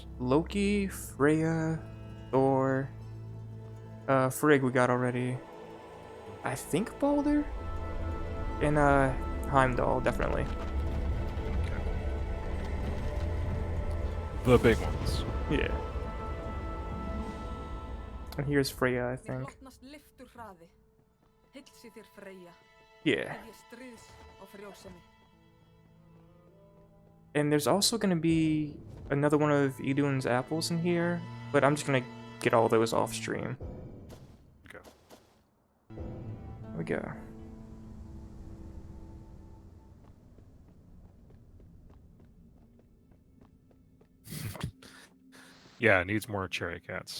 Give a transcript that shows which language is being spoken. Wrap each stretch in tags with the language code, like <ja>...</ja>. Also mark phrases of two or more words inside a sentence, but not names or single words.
<en>Loki, Freya, Thor, Frigg we got already. I think Balder? And Heimdall, definitely. Okay. The big ones. Yeah. And here's Freya, I</en> <is>Þér</is> <en>think.</en> <is>hlotnast lyftur hraði. Heilsi þér Freyja.</is> <en>Yeah.</en> <is>Hefja stríðs og frjósemi.</is> <en>And there's also going to be another one of Idun's apples in here, but I'm just going to get all those off stream. Okay. There we go. Yeah, it needs more cherry cats.</en>